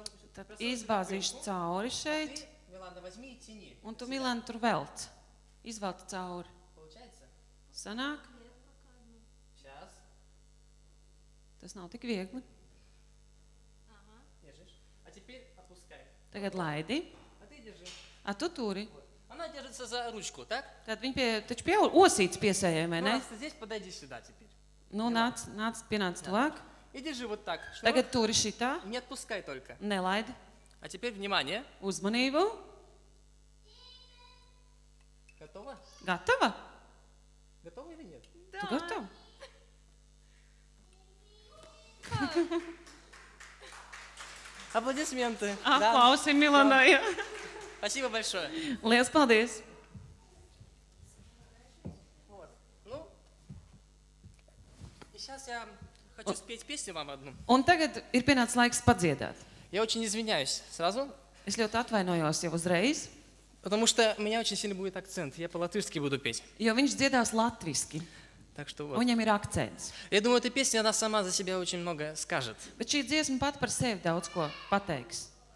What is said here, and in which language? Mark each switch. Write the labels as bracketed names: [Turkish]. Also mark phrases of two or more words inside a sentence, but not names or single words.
[Latvian] Tad [Russian] просовываю [Latvian] izbāzīšu [Russian] дырку, [Latvian] cauri [Russian] а [Latvian] šeit, [Russian] ты, Милана, возьми и тяни. [Latvian] un tu, Milana, tur velc. Izvelc cauri. [Russian] Получается? [Latvian] Sanāk, [Russian] Сейчас. [Latvian] tas nav tik viegli. [Russian] Держишь. А теперь опускай. [Latvian] Tagad laidi. [Russian] А ты держи. [Latvian] A, tu turi. [Russian] Вот. Она держится за ручку, так? [Latvian] Tad viņi taču pie osītas piesējai, vai ne? [Russian] Пожалуйста, здесь подойди сюда теперь. [Latvian] Nu, pienāc tuvāk. [Russian] И держи вот так. [Latvian] Tagad turi šitā. [Russian] Не отпускай только. [Latvian] Nelaidi. [Russian] А теперь внимание. [Latvian] Uzmanību. [Russian] Готово? [Latvian] Gatava? [Russian] Готово или нет? [Latvian] Tu gatava? [Russian] Аплодисменты. Ah, Да. [Latvian] Aplausi Milanai. [Russian] Спасибо большое. [Latvian] Lielas paldies. [Russian] Вот. Ну, и сейчас я хочу спеть песню вам одну. [Latvian] Un tagad ir pienācis laiks padziedāt. [Russian] Я очень извиняюсь сразу, Es ļoti atvainojos jau uzreiz, потому что у меня очень сильно будет акцент. Я по-латышски буду петь. [Latvian] jo viņš dziedās latviski. [Russian] Так что вот. [Latvian] Viņam ir akcents. [Russian] Я думаю, эта песня, она сама за себя очень много скажет. [Latvian] Bet šī dziesma pat par sevi daudz ko pateiks.